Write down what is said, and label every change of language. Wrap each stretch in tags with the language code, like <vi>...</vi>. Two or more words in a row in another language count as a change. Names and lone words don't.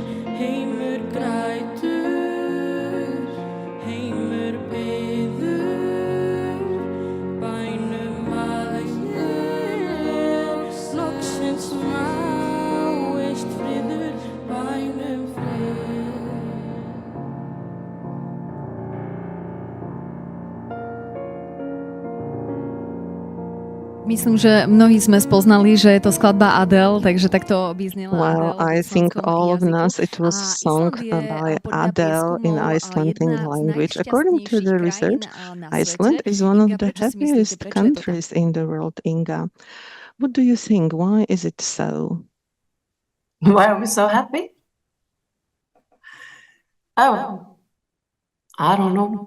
<is>Heimur grætur, heimur biður, bænum að hér loksins náist friður, bænum frið.</is> <sk>Myslím, že mnohí sme spoznali, že je to skladba Adele, takže takto by znela</sk> <en>Well, I think all of us, it was sung by Adele in Icelandic language. According to the research, Iceland is one of the happiest countries in the world, Inga. What do you think? Why is it so? Why are we so happy? Oh, I don't know.</en>